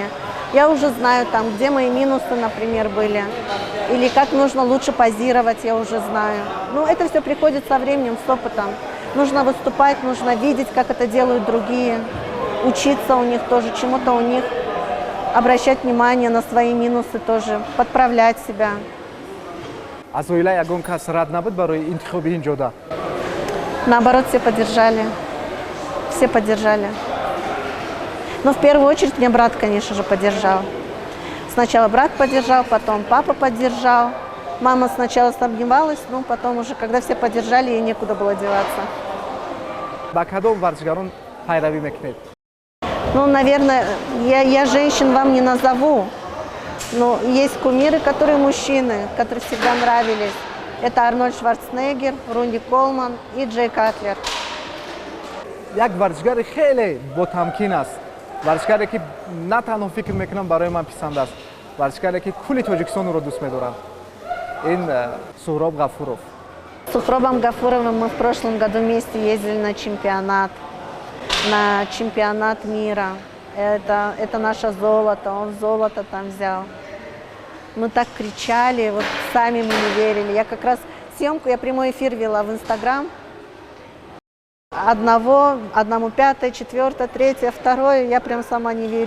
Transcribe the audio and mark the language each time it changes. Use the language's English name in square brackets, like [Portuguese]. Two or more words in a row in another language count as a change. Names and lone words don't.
[Russian] Я уже знаю, там, где мои минусы, например, были, или как нужно лучше позировать, я уже знаю. Ну, это все приходит со временем, с опытом. Нужно выступать, нужно видеть, как это делают другие, учиться у них тоже, чему-то у них, обращать внимание на свои минусы тоже, подправлять себя. [Tajik] аз оила ягон кас рад набуд барои интихоби ин ҷода? [Russian] Наоборот, все поддержали. Все поддержали. Но в первую очередь меня брат, конечно же, поддержал. Сначала брат поддержал, потом папа поддержал. Мама сначала сомневалась, но потом уже, когда все поддержали, ей некуда было деваться. [Tajik] Ба кадом варзишгарон пайравӣ мекунед? [Russian] Ну, наверное, я женщин вам не назову. Но есть кумиры, которые мужчины, которые всегда нравились. Это Арнольд Шварценеггер, Рунди Колман и Джей Катлер. [Tajik] як варзишгари хеле ботамкин аст, варзишгаре ки на танҳо фикр мекунам барои ман писанд аст, варзишгаре ки кули Тоҷикистонро дӯст медорам. Ин Суҳроб Ғафуров. [Russian] С Суҳробом Гафуровым мы в прошлом году вместе ездили на чемпионат мира. Это наше золото, он золото там взял. Мы так кричали, вот сами мы не верили. Я как раз съемку, я прямой эфир вела в Инстаграм. Одному пятое, четвертое, третье, второе, я прям сама не верю.